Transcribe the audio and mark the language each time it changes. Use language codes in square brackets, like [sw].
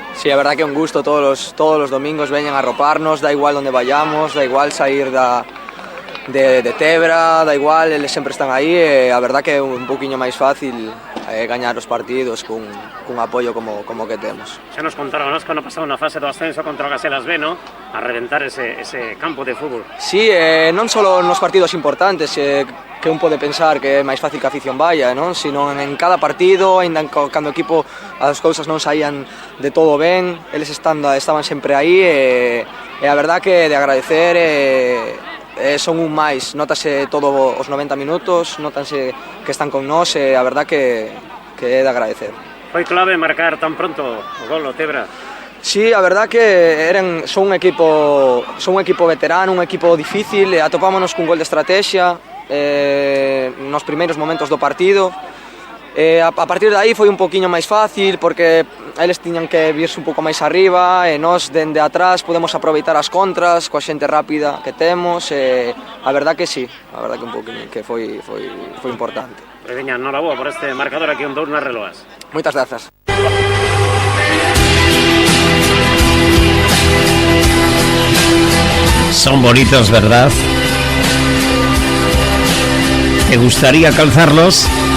[gl] Sí, a verdad que un gusto, todos los domingos veñen a arroparnos, da igual donde vayamos, da igual sair de Tebra, da igual, eles sempre están aí, a verdad que é un poquinho máis fácil gañar os partidos cun apoio como que temos. Xa nos contaron, nos cando pasamos na fase do ascenso contra o Gaselas B, ¿no? A reventar ese campo de fútbol. Sí, non só nos partidos importantes, que un pode pensar que é máis fácil que a afición vaya, non? Sino en cada partido, ainda cando o equipo as cousas non saían de todo ben, eles estaban sempre aí e a verdad que de agradecer son un máis, notase todo os 90 minutos, notanse que están con nós e a verdad que é de agradecer. Foi clave marcar tan pronto o gol o Tebra. Sí, a verdad que son un equipo veterano, un equipo difícil, atopámonos cun gol de estrategia nos primeiros momentos do partido. A partir de aí foi un poquinho máis fácil porque eles tiñan que virse un pouco máis arriba e nós dende atrás podemos aproveitar as contras coa xente rápida que temos e a verdad que sí, a verdad que un poquinho que foi importante. Veña, noraboa por este marcador aquí un 2 nas Reloas. Moitas grazas. [es] Son bonitos, ¿verdad? ¿Te gustaría calzarlos?